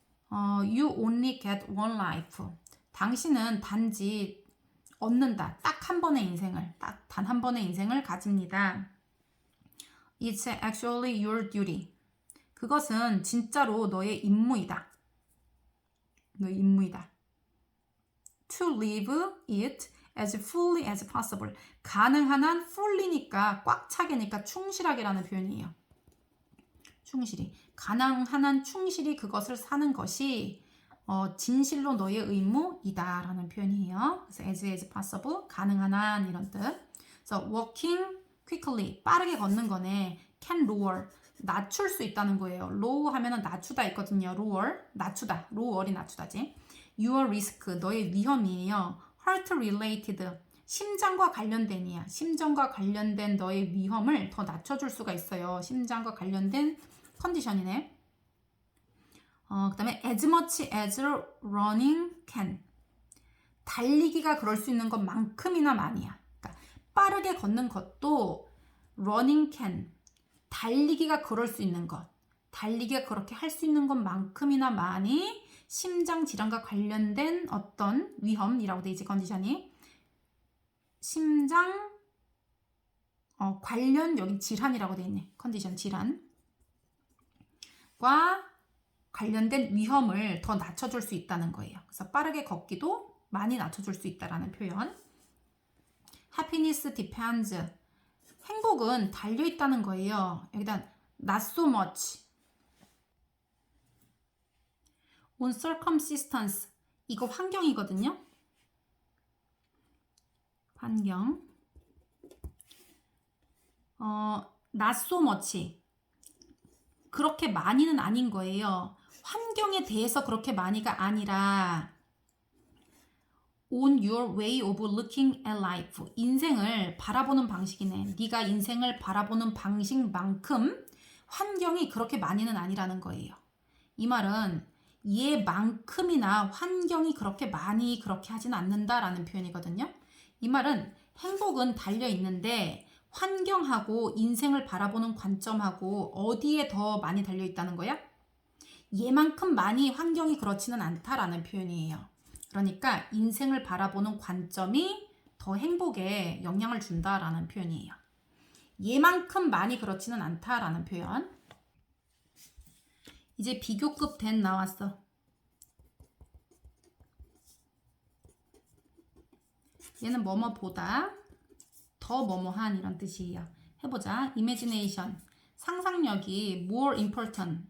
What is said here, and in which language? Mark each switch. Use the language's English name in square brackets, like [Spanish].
[English] You only get one life. [Korean] 당신은 단지 얻는다. 딱 한 번의 인생을, 딱 단 한 번의 인생을 가집니다. [English] It's actually your duty. [Korean] 그것은 진짜로 너의 임무이다. 너의 임무이다. [English] To live it as fully as possible. [Korean] 가능한 한 fully니까 꽉 차게니까 충실하게라는 표현이에요. 충실히. 가능한 한 충실히 그것을 사는 것이 진실로 너의 의무이다 라는 표현이에요. 그래서 as possible, 가능한 한 이런 뜻. 그래서 [English] walking quickly, [Korean] 빠르게 걷는 거네. can lower, 낮출 수 있다는 거예요. low 하면은 낮추다 있거든요. lower, 낮추다. lower이 낮추다지. [English] your risk, [Korean] 너의 위험이에요. [English] heart related, [Korean] 심장과 관련된이야. 심장과 관련된 너의 위험을 더 낮춰줄 수가 있어요. 심장과 관련된 컨디션이네. 그 다음에 [English] as much as running can. [Korean] 달리기가 그럴 수 있는 것만큼이나 많이야. 그러니까 빠르게 걷는 것도 [English] running can. [Korean] 달리기가 그럴 수 있는 것. 달리기가 그렇게 할 수 있는 것만큼이나 많이 심장 질환과 관련된 어떤 위험이라고 돼 있지, 컨디션이. 심장 관련 여기 질환이라고 돼 있네. 컨디션 질환과 관련된 위험을 더 낮춰줄 수 있다는 거예요. 그래서 빠르게 걷기도 많이 낮춰줄 수 있다라는 표현. [English] Happiness depends. [Korean] 행복은 달려있다는 거예요. 여기다 [English] not so much. on circumstance. [Korean] 이거 환경이거든요. 환경. [English] not so much. [Korean] 그렇게 많이는 아닌 거예요. 환경에 대해서 그렇게 많이가 아니라 [English] on your way of looking at life. [Korean] 인생을 바라보는 방식이네. 네가 인생을 바라보는 방식만큼 환경이 그렇게 많이는 아니라는 거예요. 이 말은 얘만큼이나 환경이 그렇게 많이 그렇게 하진 않는다라는 표현이거든요. 이 말은 행복은 달려있는데 환경하고 인생을 바라보는 관점하고 어디에 더 많이 달려있다는 거야? 얘만큼 많이 환경이 그렇지는 않다라는 표현이에요. 그러니까 인생을 바라보는 관점이 더 행복에 영향을 준다라는 표현이에요. 얘만큼 많이 그렇지는 않다라는 표현. 이제 비교급 than 나왔어. 얘는 뭐뭐보다 더 뭐뭐한 이런 뜻이에요. 해보자. imagination. 상상력이 [English] more important.